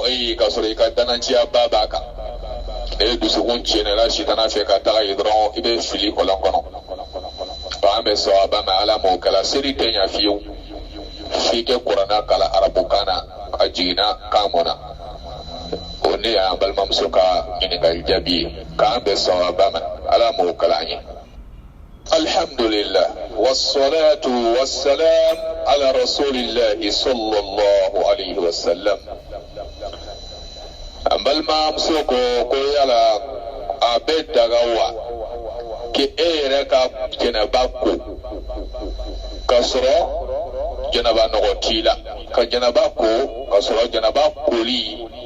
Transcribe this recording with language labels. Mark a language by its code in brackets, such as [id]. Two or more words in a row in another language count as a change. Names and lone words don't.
[bm] e ye k'a sɔrɔ i ka dananciya ba b'a kan ne ye dusukun tiɲɛnɛla sitana fɛ ka taga ye dɔrɔn i bɛ fili kɔlɔn kɔnɔ an bɛ sɔn a ba ma ala m'o kɛla seli tɛ ɲa fiyewu f'i kɛ kuranna kalan arabukan na a jiginna kan mɔna o ne y'an balimamuso ka ɲininkali jaabi ye k'an bɛ sɔn a ba ma ala m'o kalan an ye [ar] الحمد لله والصلاة والسلام على رسول الله صلى الله عليه وسلم [bm] an balimamuso ko yala a bɛ daga wa ke e yɛrɛ ka jɛnɛba ko k'a sɔrɔ jɛnɛba nɔgɔ t'i la ka jɛnɛba ko k'a sɔrɔ jɛnɛba koli